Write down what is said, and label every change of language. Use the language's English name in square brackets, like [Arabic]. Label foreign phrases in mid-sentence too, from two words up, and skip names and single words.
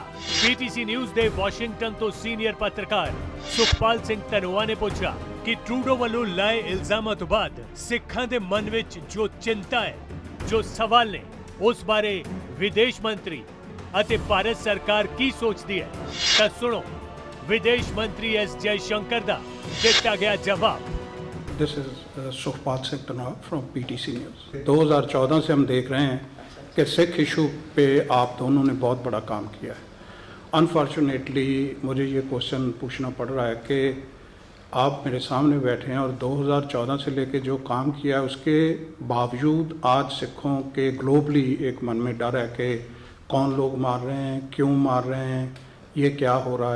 [Punjabi] ਪੀਟੀਸੀ ਨਿਊਜ਼ ਦੇ ਵਾਸ਼ਿੰਗਟਨ ਤੋਂ ਸੀਨੀਅਰ ਪੱਤਰਕਾਰ ਸੁਖਪਾਲ ਸਿੰਘ ਧਨੋਆ ਨੇ ਪੁੱਛਿਆ ਕਿ ਟਰੂਡੋ ਵੱਲੋਂ ਲਾਏ ਇਲਜ਼ਾਮਾਂ ਤੋਂ ਬਾਅਦ ਸਿੱਖਾਂ ਦੇ ਮਨ ਵਿੱਚ ਜੋ ਚਿੰਤਾ ਹੈ, ਜੋ ਸਵਾਲ ਨੇ, ਉਸ ਬਾਰੇ ਵਿਦੇਸ਼ ਮੰਤਰੀ ਅਤੇ ਭਾਰਤ ਸਰਕਾਰ ਕੀ ਸੋਚਦੀ ਹੈ। ਤਾਂ ਸੁਣੋ ਵਿਦੇਸ਼ ਮੰਤਰੀ ਐਸ ਜੈਸ਼ੰਕਰ ਦਾ ਦਿੱਤਾ ਗਿਆ ਜਵਾਬ। [English] This is Sukhpal Singh Dhanoa from PTC News. [Hindi] 2014 से हम देख रहे हैं कि सिख इशू पे आप दोनों ने बहुत बड़ा काम किया है। अनफॉर्चुनेटली मुझे ये क्वेश्चन पूछना पड़ रहा है कि आप मेरे सामने बैठे हैं और 2014 से लेके जो काम किया है उसके बावजूद आज सिखों के ग्लोबली एक मन में डर है कि कौन लोग मार रहे हैं, क्यों मार रहे हैं, ये क्या हो रहा है।